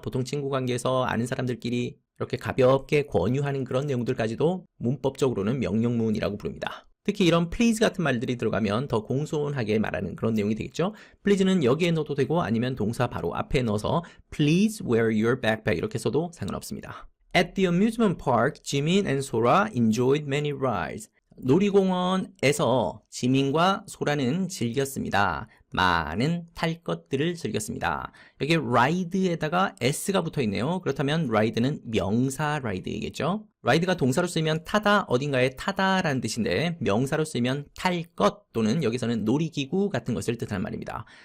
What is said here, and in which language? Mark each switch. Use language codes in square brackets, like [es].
[ko] 보통 친구 관계에서 아는 사람들끼리 이렇게 가볍게 권유하는 그런 내용들까지도 문법적으로는 명령문이라고 부릅니다. 특히 이런 please 같은 말들이 들어가면 더 공손하게 말하는 그런 내용이 되겠죠. please는 여기에 넣어도 되고 아니면 동사 바로 앞에 넣어서 [en] please wear your backpack [ko] 이렇게 써도 상관없습니다. [en] At the amusement park, Jimin and Sora enjoyed many rides. [ko] 놀이공원에서 지민과 소라는 즐겼습니다. 많은 탈 것들을 즐겼습니다. 여기 ride에다가 s가 붙어 있네요. 그렇다면 ride는 명사 ride이겠죠. ride가 동사로 쓰이면 타다, 어딘가에 타다라는 뜻인데 명사로 쓰이면 탈 것 또는 여기서는 놀이기구 같은 것을 뜻하는 말입니다.